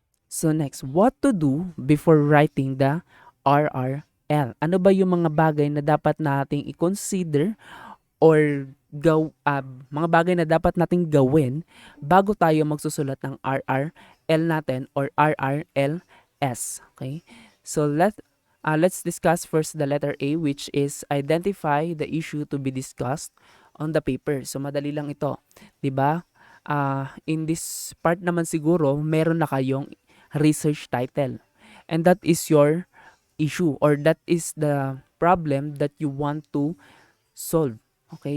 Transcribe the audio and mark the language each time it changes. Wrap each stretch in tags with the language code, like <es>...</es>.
<en>So next, what to do before writing the RRL?</en> <tl>Ano ba yung mga bagay na dapat nating i-consider or mga bagay na dapat nating gawin bago tayo magsusulat ng RRL natin or RRLS? Okay?</tl> <en>So let's discuss first the letter A, which is identify the issue to be discussed on the paper.</en> <tl>So madali lang ito, 'di ba?</tl> <en>In this part</en> <tl>naman siguro, meron na kayong research title.</tl> <en>And that is your issue or that is the problem that you want to solve. Okay?</en>